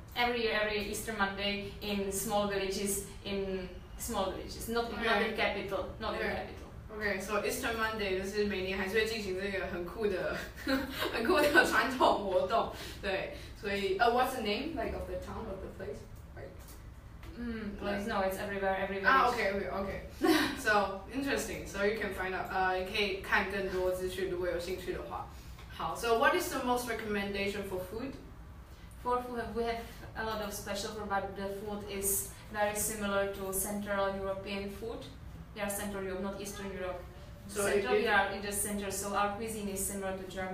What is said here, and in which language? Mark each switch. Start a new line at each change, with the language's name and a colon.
English: Every Easter Monday in small villages, not in capital, not in capital. Okay, so Easter Monday
Chinese: 就是每年还是会进行这个很酷的传统活动，对，所以
English: what's the name like of the town of the place? Place? No, it's everywhere, every village. Okay. So interesting. So you can find out.
Chinese: 你可以看更多资讯，如果有兴趣的话。
English: 好 So what is the most recommendation for food? For food, we have a lot of special food, but the food is very similar to Central European food. They are Central Europe, not Eastern Europe. So we are in the center, so our cuisine is similar to